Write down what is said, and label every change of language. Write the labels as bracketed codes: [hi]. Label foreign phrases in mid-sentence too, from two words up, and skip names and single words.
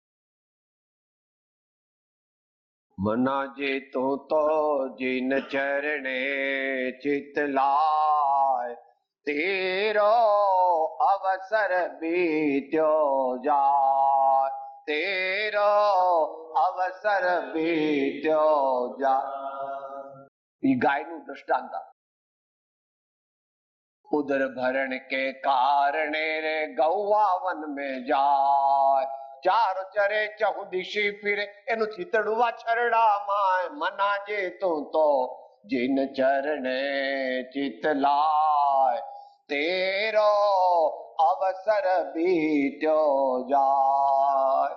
[hi] मना जे तो जीन चरणे चित लाय तेरो अवसर बीत्यो जाय. तेरो अवसर बीत्यो जाय. [gu] એ ગાયનું દ્રષ્ટાંત. [hi] उदर भरण के कारणे रे गौवा वन में जाय. चार चरे चहु दिशी फिरे एनुं चितड़वा छरड़ा माय. मना जे तुं तो जीन चरणे चित लाय तेरो अवसर बीत्यो जाय.